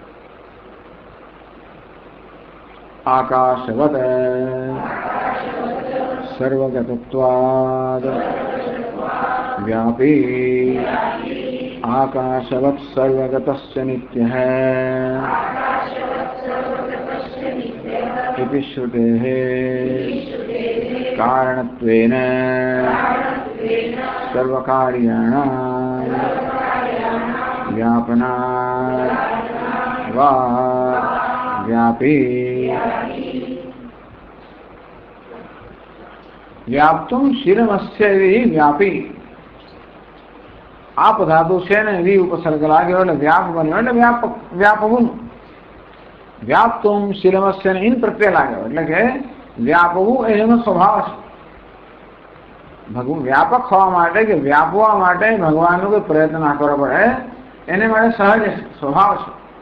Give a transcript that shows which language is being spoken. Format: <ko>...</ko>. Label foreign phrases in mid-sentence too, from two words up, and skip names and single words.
<sa>આકાશવત સર્વગતત્વાદ વ્યાપી આકાશવત સર્વગતસ્ય નિત્યઃ इति श्रुतेः कारणत्वेन सर्वकार्याणां व्यापनात् वा व्यापी व्याप्तुं शीलमस्य व्यापी</sa> <gu>આપ ધાતુ છે ને વી ઉપસર્ગ લાગ્યો એટલે વ્યાપ બન્યો એટલે વ્યાપવું</gu> <sa>વ્યાપ્તુમ શીલમસ્ય</sa> <gu>ને ઇન પ્રત્યય લાગ્યો એટલે કે વ્યાપવું એનો સ્વભાવ છે ભગવાન વ્યાપક હોવા માટે કે વ્યાપવા માટે ભગવાનનો કોઈ પ્રયત્ન ના કરવો પડે એને માટે સહજ સ્વભાવ છે</gu>